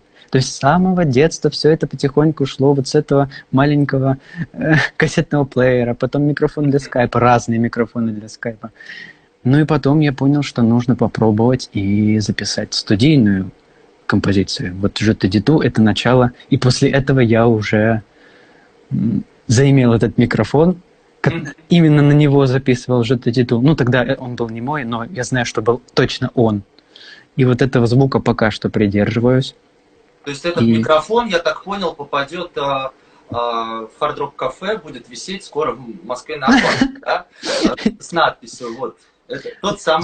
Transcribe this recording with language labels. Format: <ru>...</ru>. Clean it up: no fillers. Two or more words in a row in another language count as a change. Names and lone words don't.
<ru>То есть с самого детства все это потихоньку шло вот с этого маленького кассетного плеера, потом микрофон для скайпа, разные микрофоны для скайпа. И потом я понял, что нужно попробовать и записать студийную композицию. Вот «Je te dis tout» — это начало, и после этого я уже заимел этот микрофон, именно на него записывал «Je te dis tout». Тогда он был не мой, но я знаю, что был точно он. И вот этого звука пока что придерживаюсь. То есть этот микрофон, я так понял, попадет в Hard Rock Cafe, будет висеть скоро в Москве на аквариуме, да? С надписью, вот. Это тот самый...</ru>